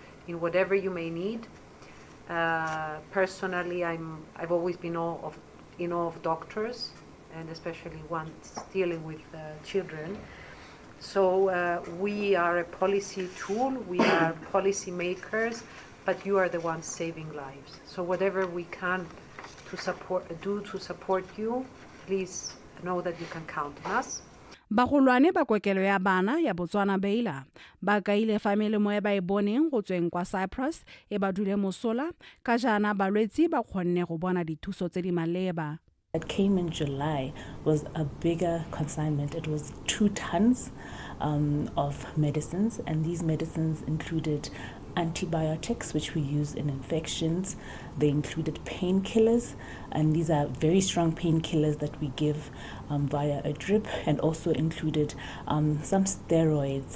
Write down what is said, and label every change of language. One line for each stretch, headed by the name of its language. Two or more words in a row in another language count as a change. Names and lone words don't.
English: in whatever you may need. Personally, I've always been in awe of doctors, and especially ones dealing with children. So we are a policy tool, we are policy makers, but you are the ones saving lives. So whatever we can to support you, please know that you can count on us.
Tswana: Bagolwane ba kokelo ya bana ya Botswana Baila ba kaile family mo e ba e boneng go tsweng kwa Cyprus e ba dule mosola ka jana balwetsi ba kgonne go bona dithuso tse di maleba.
English: That came in July was a bigger consignment. It was 2 tons of medicines, and these medicines included antibiotics, which we use in infections. They included painkillers, and these are very strong painkillers that we give via a drip, and also included some steroids.